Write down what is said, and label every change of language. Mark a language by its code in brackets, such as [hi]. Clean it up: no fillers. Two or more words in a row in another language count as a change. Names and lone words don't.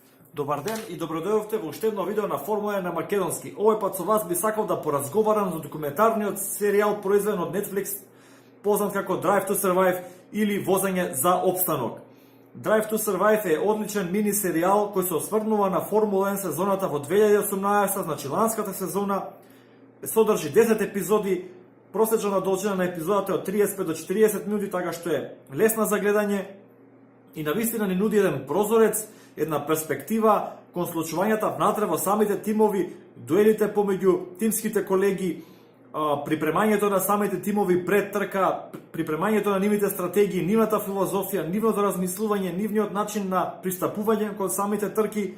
[mk] Добар ден и добродојавте во уште едно видео на Формула 1 на македонски. Овој пат со вас би сакал да поразговарам за документарниот серијал произведен од Netflix, познат како Drive to Survive или Возење за опстанок. Drive to Survive е одличен мини серијал кој се осврнува на Формула 1 сезоната во 2018, значи ланската сезона. Содржи 10 епизоди, просечна должина на епизодата е од 35 до 40 минути, така што е лесна за гледање и навистина ни нуди еден прозорец, една перспектива кон случувањата внатре во самите тимови, дуелите помеѓу тимските колеги, припремањето на самите тимови пред трка, припремањето на нивните стратегии, нивната филозофија, нивното размислување, нивниот начин на пристапување кон самите трки.